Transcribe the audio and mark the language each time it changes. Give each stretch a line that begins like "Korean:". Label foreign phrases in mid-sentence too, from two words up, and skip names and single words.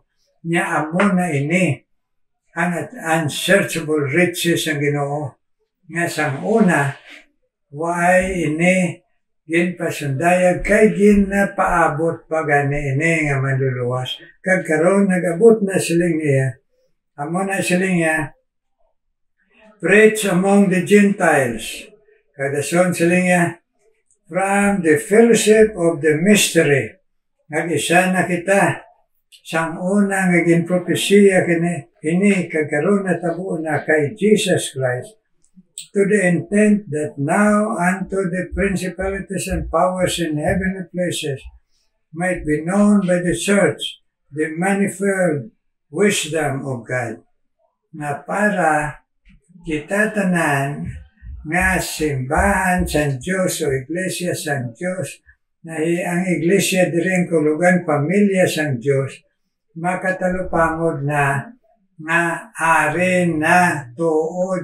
Hiligaynon: Nga amo na ini ang
English: unsearchable riches
Hiligaynon: ang Ginoo. Nga sang una, why ini ginpasundayag kay ginapaabot pa gani ini nga manluluwas. Kag karon nagabot na siling niya. Amo na siling niya,
English: preach among the Gentiles.
Hiligaynon: Kadason siling niya,
English: from the fellowship of the mystery.
Hiligaynon: Nag-isa na kita. Sang una nga ginpropesiya ini kagkaroon na tabo na
English: kay Jesus Christ, to the intent that now unto the principalities and powers in heavenly places might be known by the church the manifold wisdom of God.
Hiligaynon: Na para kita tanan nga simbahan sa Diyos o Iglesia sa Diyos, na ang Iglesia diring kulugan pamilya sa Diyos, makatalupangod na nga ari na tuod